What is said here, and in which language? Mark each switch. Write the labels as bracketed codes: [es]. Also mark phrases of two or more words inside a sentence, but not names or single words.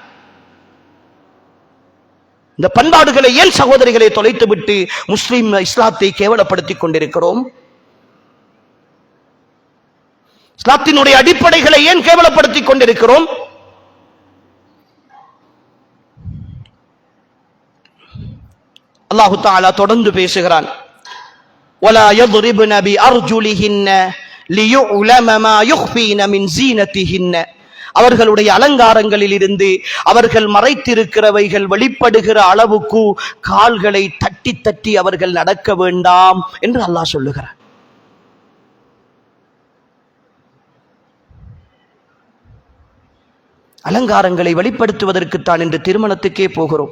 [ta] இந்த பண்பாடுகளை ஏன் சகோதரிகளை தொலைத்துவிட்டு முஸ்லிம் இஸ்லாத்தை கேவலப்படுத்திக் கொண்டிருக்கிறோம்? இஸ்லாத்தினுடைய அடிப்படைகளை ஏன் கேவலப்படுத்திக் கொண்டிருக்கிறோம்? [ar] الله تعالى [ta] தொடர்ந்து பேசுகிறான். [ar] وَلَا يَضْرِبْنَ بِأَرْجُلِهِنَّ لِيُعْلَمَ مَا يُخْفِينَ مِنْ زِينَتِهِنَّ [ta] அவர்களுடைய அலங்காரங்களில் இருந்து அவர்கள் மறைத்திருக்கிறவைகள் வெளிப்படுகிற அளவுக்கு கால்களை தட்டி தட்டி அவர்கள் நடக்க வேண்டாம் என்று அல்லாஹ் சொல்லுகிறார். அலங்காரங்களை வெளிப்படுத்துவதற்குத்தான் இன்று திருமணத்துக்கே போகிறோம்.